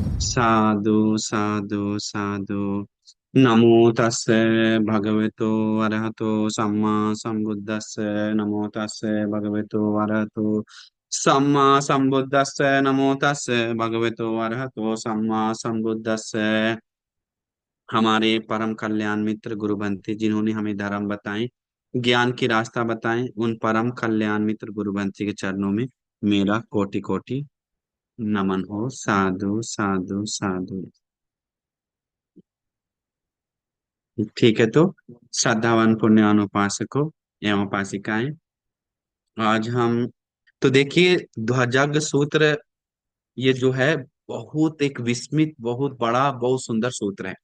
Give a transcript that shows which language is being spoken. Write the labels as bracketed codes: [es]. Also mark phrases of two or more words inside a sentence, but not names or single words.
[pi] साधु साधु साधु। नमो तस्से भगवतो अरहतो सम्मा सम्बुद्धस्से। नमो तस्से भगवतो अरहतो सम्मा सम्बुद्धस्से। नमो तस्से भगवतो अरहतो सम्मा सम्बुद्धस्से। [hi] हमारे परम कल्याण मित्र गुरु बंती जिन्होंने हमें धर्म बताए, ज्ञान की रास्ता बताएं, उन परम कल्याण मित्र गुरु बंती के चरणों में मेरा कोटि कोटि नमन हो। [pi] साधु साधु साधु। [hi] ठीक है, तो श्रद्धावान पुण्यवान उपासकों एवं उपासिकाएं, आज हम तो देखिए ध्वजग सूत्र, ये जो है बहुत एक विस्मित, बहुत बड़ा, बहुत सुंदर सूत्र है।